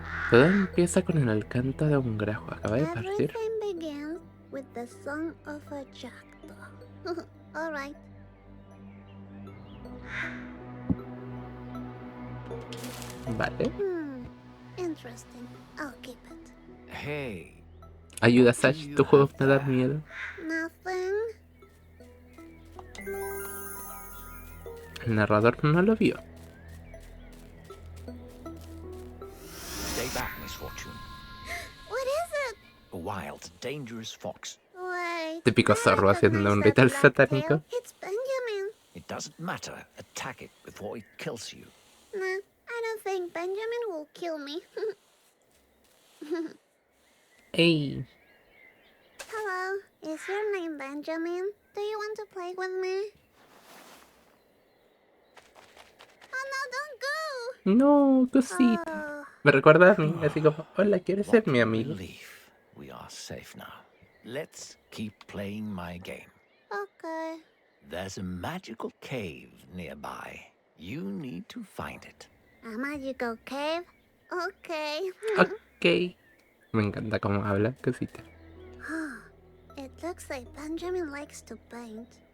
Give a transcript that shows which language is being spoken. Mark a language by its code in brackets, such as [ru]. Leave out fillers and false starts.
[es] Todo empieza con el canto de un grajo. Acaba de partir. [en] Everything begins with the song of a jackdaw. Alright. [es] Vale. [en] Interesting. I'll keep it. Hey, [es] Ayuda, Sash. Tu juego me da miedo. [en] Nothing. [es] El narrador no lo vio. [en] stay back, Missfortune. What is it? A wild, dangerous fox. Wait. [es] Típico zorro haciendo un ritual satánico. [en] It's Benjamin. It doesn't matter. Attack it before it kills you. Nah, I don't think Benjamin will kill me. Hey. Hello, is your name Benjamin? Do you want to play with me? Oh no, don't go! [es] No, cosita. [en] Oh, [es] Me recuerda a mí, así como, hola, ¿quieres ser [en] What [es] mi amigo? [en] relief. We are safe now. Let's keep playing my game. okay. There's a magical cave nearby. You need to find it. A magical cave? Okay. Ok. [es] Me encanta cómo habla, cosita. [en] It looks like Benjamin likes to paint.